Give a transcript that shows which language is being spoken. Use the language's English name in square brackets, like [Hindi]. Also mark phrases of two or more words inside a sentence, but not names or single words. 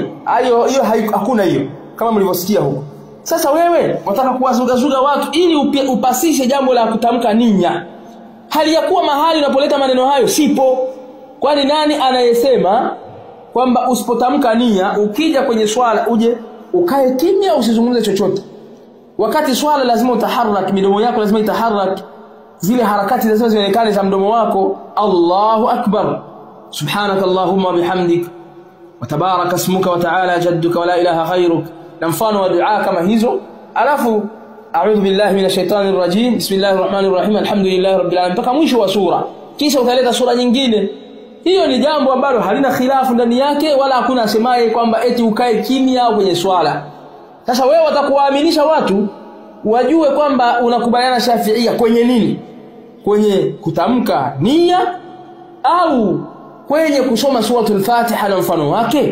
[Swahili] Hiyo hakuna hiyo kama mlivyosikia huko. Sasa wewe unataka kuwazuga watu ili upasishe jambo la kutamka nia, hali ya kuwa mahali unapoleta maneno hayo sipo. Kwani nani anayesema kwamba usipotamka nia ukija kwenye swala uje ukae kimya usizungumze chochote? Wakati swala lazima utaharak, midomo yako lazima itaharak, zile harakati lazima zionekane za mdomo wako. [Arabic] الله أكبر، سبحانك اللهم وبحمدك وتبارك اسمك وتعالى جدك ولا إله غيرك, [Swahili] na mfano wa dua kama hizo. [Arabic] Alafu أعوذ بالله من الشيطان الرجيم، بسم الله الرحمن الرحيم، الحمد لله رب العالمين, [Swahili] mpaka mwisho wa sura. Kisha utaleta sura nyingine. Hiyo ni jambo ambalo halina khilafu ndani yake, wala hakuna asemaye kwamba eti ukae kimya kwenye swala. Sasa wewe watakuwaaminisha watu wajue kwamba unakubaliana Shafi'iyya kwenye nini? Kwenye kutamka nia au kwenye kusoma suratul Fatiha na mfano wake?